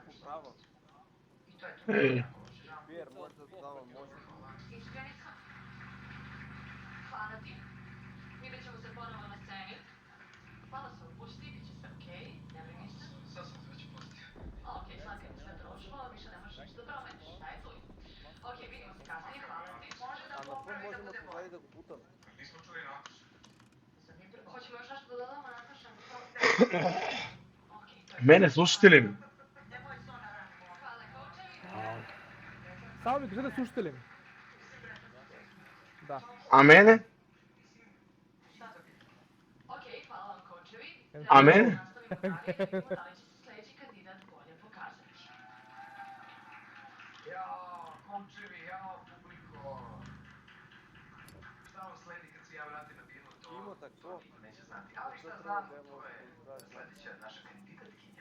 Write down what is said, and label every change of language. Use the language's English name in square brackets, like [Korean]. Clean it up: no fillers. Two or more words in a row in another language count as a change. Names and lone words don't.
[Serbian] Ей, Hvala ti. Vidjet ćemo se ponovo na sceni. Hvala se opusti, bit će sve okej. Ne brini se. Sad sam se već pustio. Okej, sad kad je sve prošlo, više ne možeš ništa da promeniš. Šta je tu? Okej, vidimo se kasnije, hvala ti. Može da popravi da bude bolje. Nismo čuli Natašu. Hoćemo još nešto da dodamo, Nataša? Okej, to je. [Bulgarian] мене слушате ли ме? [Serbian] Nemoj to na ranu. Hvala, kočevi. [Bulgarian] Само ми кажете, слушате ли ме? Да. А мене? [Serbian] Okej, hvala vam, kočevi. [Bulgarian] А мене? [Serbian] Nastavimo dalje i vidimo da li će se sljedeći kandidat bolje pokazati. Jao, momčevi, jao, publiko. Šta vam sledi kad se ja vratim na bilo to? To niko neće znati. Ali šta znam, to je sljedeća naša kandidatkinja.